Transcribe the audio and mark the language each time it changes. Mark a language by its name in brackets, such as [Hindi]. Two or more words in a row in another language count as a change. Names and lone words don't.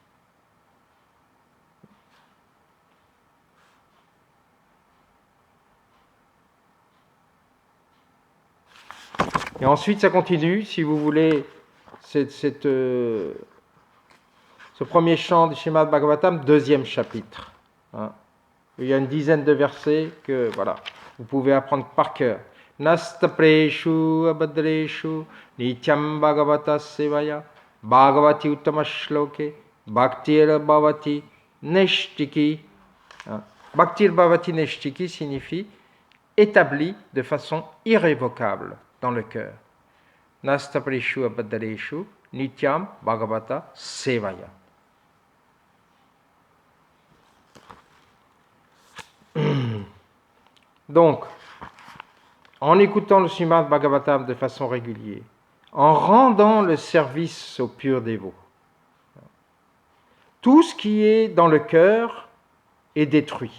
[French] Et ensuite, ça continue, si vous voulez, ce premier chant du Srimad Bhagavatam, deuxième chapitre. Hein. Il y a une dizaine de versets que, voilà, vous pouvez apprendre par cœur. [Sanskrit] Nastapreshu abhadreshu nityam bhagavata sevaya bhagavati uttama shloke bhaktir bhavati neshtiki. Bhaktir bhavati neshtiki [French] signifie établi de façon irrévocable dans le cœur. [Sanskrit] Nastapreshu abhadreshu nityam bhagavata sevaya. [French] Donc, en écoutant le Srimad Bhagavatam de façon régulière, en rendant le service au pur dévot, tout ce qui est dans le cœur est détruit.